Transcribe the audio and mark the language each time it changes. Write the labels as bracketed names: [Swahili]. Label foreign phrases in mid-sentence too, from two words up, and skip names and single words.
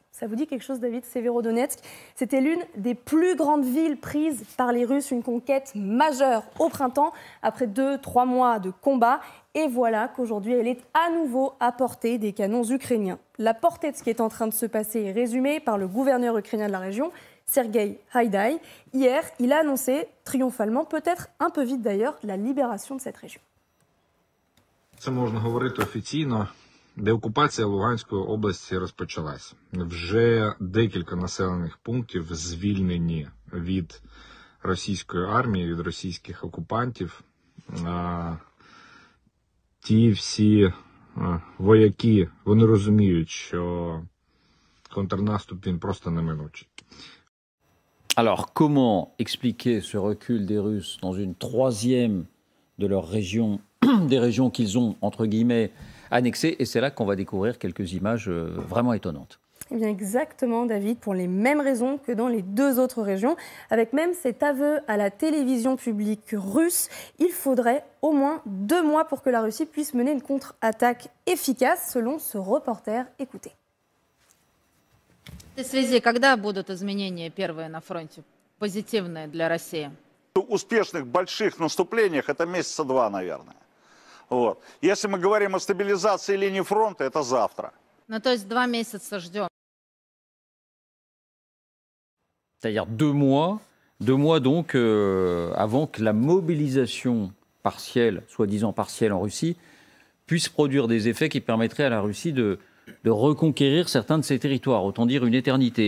[French] Ça vous dit quelque chose, David, Severodonetsk? C'était l'une des plus grandes villes prises par les Russes, une conquête majeure au printemps, après 2-3 mois de combat. Et voilà qu'aujourd'hui, elle est à nouveau à portée des canons ukrainiens. La portée de ce qui est en train de se passer est résumée par le gouverneur ukrainien de la région, Sergueï Haïdaï. Hier, il a annoncé triomphalement, peut-être un peu vite d'ailleurs, la libération de cette région. [Ukrainian] Це можна говорити офіційно. Деокупація Луганської області розпочалась. Вже декілька населених пунктів звільнені від російської армії, від російських окупантів. Ті всі вояки, вони розуміють, що контрнаступ він просто неминучий. [French] Alors, comment expliquer ce recul des Russes dans une troisième de leur région, des régions qu'ils ont, entre guillemets, annexées? Et c'est là qu'on va découvrir quelques images vraiment étonnantes. Eh bien exactement, David, pour les mêmes raisons que dans les deux autres régions, avec même cet aveu à la télévision publique russe, il faudrait au moins 2 mois pour que la Russie puisse mener une contre-attaque efficace, selon ce reporter. Écoutez. [Russian] В этой связи, когда будут изменения первые на фронте, позитивные для России? Успешных больших наступлениях это месяца 2, наверное. Вот. Если мы говорим о стабилизации линии фронта, это завтра. Ну, то есть 2 месяца ждем. [French] C'est-à-dire 2 mois donc avant que la mobilisation partielle, soi-disant partielle en Russie, puisse produire des effets qui permettraient à la Russie de reconquérir certains de ses territoires, autant dire une éternité.